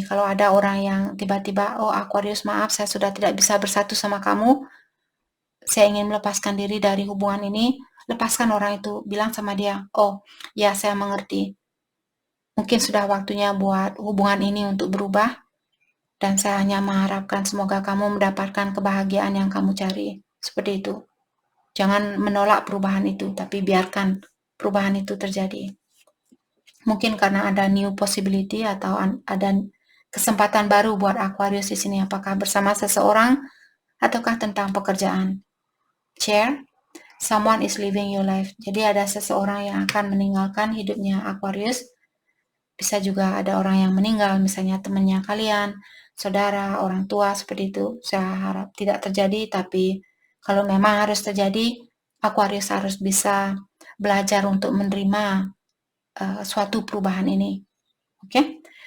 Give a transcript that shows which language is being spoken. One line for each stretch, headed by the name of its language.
Indonesian: Kalau ada orang yang tiba-tiba, oh Aquarius maaf saya sudah tidak bisa bersatu sama kamu, saya ingin melepaskan diri dari hubungan ini, lepaskan orang itu, bilang sama dia, oh ya saya mengerti, mungkin sudah waktunya buat hubungan ini untuk berubah, dan saya hanya mengharapkan semoga kamu mendapatkan kebahagiaan yang kamu cari, seperti itu. Jangan menolak perubahan itu, tapi biarkan perubahan itu terjadi. Mungkin karena ada
English: new possibility
Indonesian: atau ada kesempatan baru buat Aquarius di sini, apakah bersama seseorang ataukah tentang pekerjaan.
English: Chair, someone is leaving your life.
Indonesian: Jadi ada seseorang yang akan meninggalkan hidupnya Aquarius. Bisa juga ada orang yang meninggal, misalnya temannya kalian, saudara, orang tua, seperti itu. Saya harap tidak terjadi, tapi kalau memang harus terjadi, Aquarius harus bisa belajar untuk menerima suatu perubahan ini. Oke?